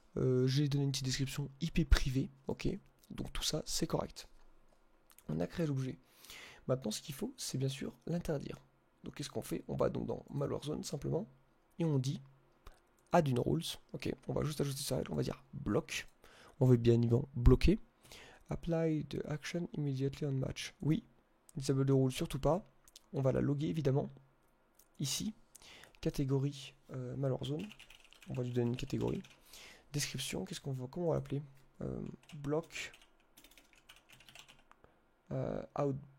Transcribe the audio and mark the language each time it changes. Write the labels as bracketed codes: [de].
[fr] J'ai donné une petite description IP privée, ok. Donc tout ça, c'est correct. On a créé l'objet. Maintenant, ce qu'il faut, c'est bien sûr l'interdire. Donc qu'est-ce qu'on fait? On va donc dans malware zone simplement, et on dit add une rules. Ok, on va juste ajouter ça, on va dire block. On veut bien évidemment bloquer. [en] Apply the action immediately on match. [fr] Oui, disable de rule, surtout pas. On va la loguer évidemment. Ici, catégorie malware zone. On va lui donner une catégorie. Description, qu'est-ce qu'on va, comment on va l'appeler? Block out.